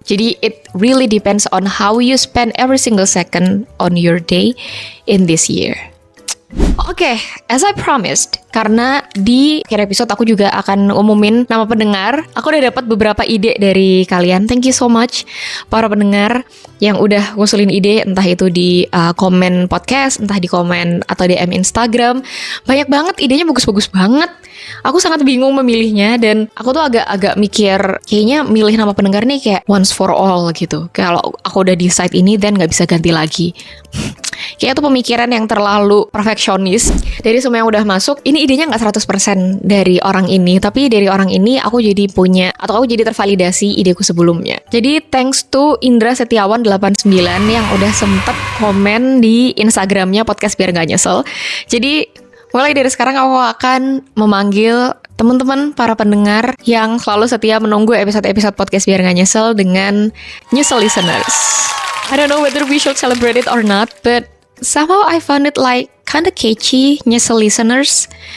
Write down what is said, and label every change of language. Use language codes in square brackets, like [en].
[id] Jadi [en] it really depends on how you spend every single second on your day in this year. [id] Oke, [en] as I promised, [id] karena di akhir episode aku juga akan umumin nama pendengar. Aku udah dapat beberapa ide dari kalian. [en] Thank you so much [id] para pendengar yang udah ngusulin ide, entah itu di komen podcast, entah di komen atau DM Instagram. Banyak banget idenya, bagus-bagus banget. Aku sangat bingung memilihnya dan aku tuh agak mikir kayaknya milih nama pendengar nih kayak [en] once for all [id] gitu. Kalau aku udah decide ini dan nggak bisa ganti lagi. Kayaknya tuh pemikiran yang terlalu perfeksionis. Dari semua yang udah masuk, ini idenya gak 100% dari orang ini, tapi dari orang ini aku jadi punya, atau aku jadi tervalidasi ideku sebelumnya. Jadi [en] thanks to [id] Indra Setiawan 89 yang udah sempet komen di Instagramnya podcast biar gak nyesel. Jadi mulai dari sekarang aku akan memanggil teman-teman para pendengar yang selalu setia menunggu episode-episode podcast biar gak nyesel dengan nyesel listeners. [en] I don't know whether we should celebrate it or not, but somehow I found it like kinda catchy, nyesel listeners.